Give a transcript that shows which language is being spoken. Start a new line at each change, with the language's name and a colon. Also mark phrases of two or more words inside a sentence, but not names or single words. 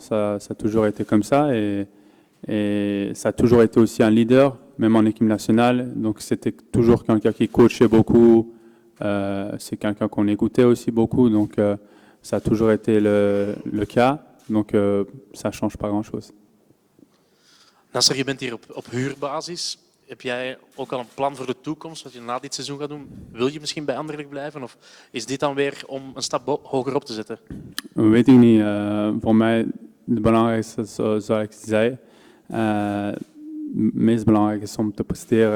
French: Ça a toujours été comme ça et ça a toujours été aussi un leader, même en équipe nationale. Donc c'était toujours quelqu'un qui coachait beaucoup. C'est quelqu'un qu'on écoutait aussi beaucoup. Donc ça a toujours été le cas. Donc ça ne change pas grand-chose.
Dutch: Nasser, je bent hier op huurbasis. Heb jij ook al een plan voor de toekomst, wat je na dit seizoen gaat doen? Wil je misschien bij Anderlecht blijven of is dit dan weer om een stap hoger op te zetten? Weet ik niet. Voor mij het belangrijkste, zoals ik zei, het meest belangrijk is om te presteren.